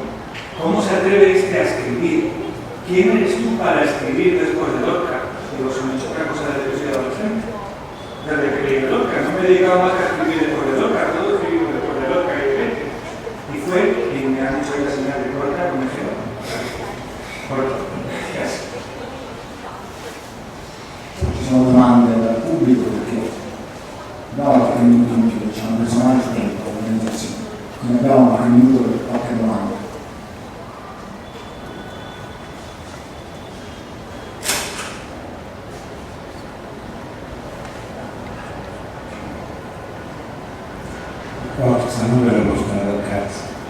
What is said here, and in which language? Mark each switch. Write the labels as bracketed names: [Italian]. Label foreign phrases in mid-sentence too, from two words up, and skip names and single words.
[Spanish] ¿Cómo se atreve este a escribir? ¿Quién eres tú para escribir después de Lorca? Digo, si no he hecho otra cosa desde que soy adolescente. Desde que leí Lorca, no me he dedicado más a escribir después de Lorca, todo escribí después de Lorca y fue, y me han hecho la señal de corta, como dije, corto. Gracias. [Italian] Ci sono domande dal pubblico perché abbiamo qualche minuto in più, ci hanno preso male il tempo l'organizzazione, quindi abbiamo qualche minuto per qualche domanda. Forza, non ve lo posso dare al cazzo.